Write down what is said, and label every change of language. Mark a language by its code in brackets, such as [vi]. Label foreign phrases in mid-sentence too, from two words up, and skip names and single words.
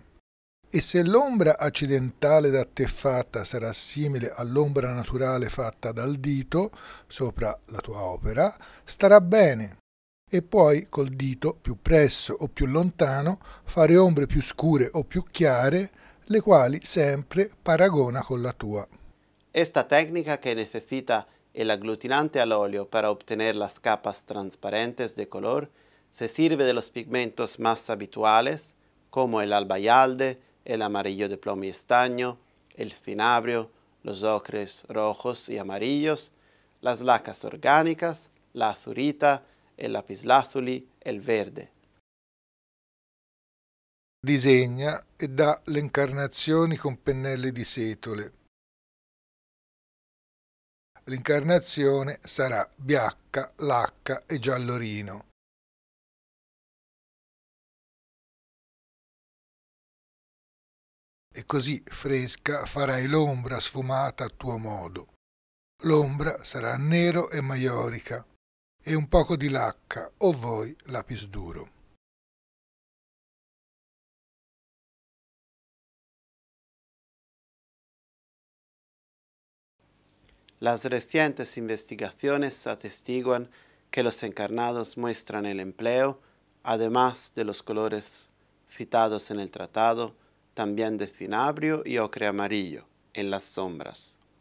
[it] E se l'ombra accidentale da te fatta sarà simile all'ombra naturale fatta dal dito sopra la tua opera, starà bene. E poi col dito, più presso o più lontano, fare ombre più scure o più chiare, le quali sempre paragona con la tua. [es] Esta técnica, que necesita el aglutinante al óleo para obtener las capas transparentes de color, se sirve de los pigmentos más habituales, como el albayalde, el amarillo de plomo y estaño, el cinabrio, los ocres rojos y amarillos, las lacas orgánicas, la azurita, el lapislázuli, el verde. [it] Disegna e dà le incarnazioni con pennelli di setole. L'incarnazione sarà bianca, lacca e giallorino. E così fresca farai l'ombra sfumata a tuo modo. L'ombra sarà nero e maiorica e un poco di lacca o voi lapis duro. [es] Las recientes investigaciones atestiguan que los encarnados muestran el empleo, además de los colores citados en el tratado, también de cinabrio y ocre amarillo en las sombras.